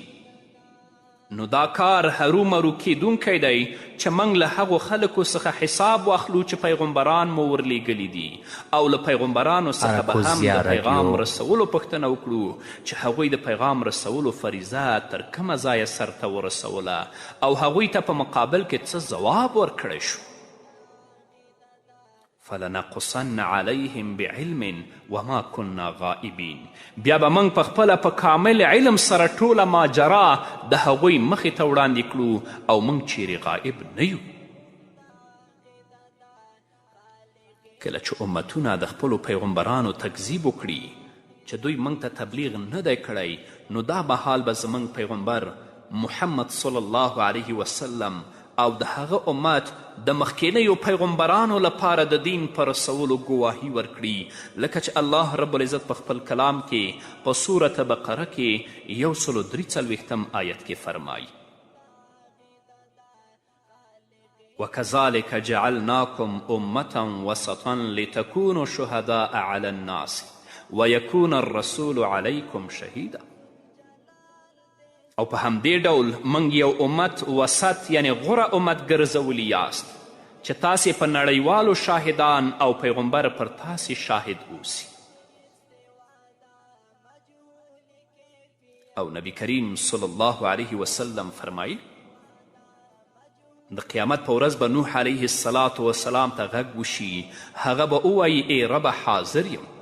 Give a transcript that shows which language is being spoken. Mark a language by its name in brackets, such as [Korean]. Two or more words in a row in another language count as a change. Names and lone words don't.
[Pashto] نو دا کار هرومرو کیدونکی دی چې موږ له هغو خلکو څخه حساب واخلو چې پیغمبران مو ورلیږلي دي، او له پیغمبرانو څخه به هم د پیغام رسولو پوښتنه وکړو چې هغوی د پیغام رسولو فریضه تر کومه ځایه سرته ورسوله او هغوی ته په مقابل کې څه ځواب ورکړی شو. [Arabic] فلنقصن علیهم بعلم وما كنا غائبین. [Pashto] بیا به موږ په خپله په کامل علم سره ټوله ماجرا د هغوی مخې ته وړاندې کړو او موږ چیرې غائب نه یو. کله چې امتونه د خپلو پیغمبرانو تکذیب وکړي چې دوی موږ ته تبلیغ نه دی کړی، نو دا مهال به زموږ پیغمبر محمد [Arabic] صلی الله علیه وسلم [Pashto] او د هغه امت د مخکینیو پیغمبرانو لپاره د دین پر رسولو ګواهي ورکړي، لکه چې [Arabic] الله رب العزت [Pashto] په خپل کلام کې په صورت بقره کې 143 آیت کې فرمایي: [Arabic] وكذلك جعلناكم أمة وسطا لتكونوا شهداء على الناس ويكون الرسول عليكم شهيدا. [Pashto] او په همدې ډول موږ یو امت وسط یعنی غوره امت ګرځولی یاست چې تاسې په نړیوالو شاهدان او پیغمبر پر تاسې شاهد اوسي. او نبی کریم [Arabic] صلی الله علیه وسلم [Pashto] فرمایي: د قیامت په ورځ به نوح [Arabic] علیه السلام [Pashto] ته غږ وشي، هغه به ووایي ای ربه حاضر یم.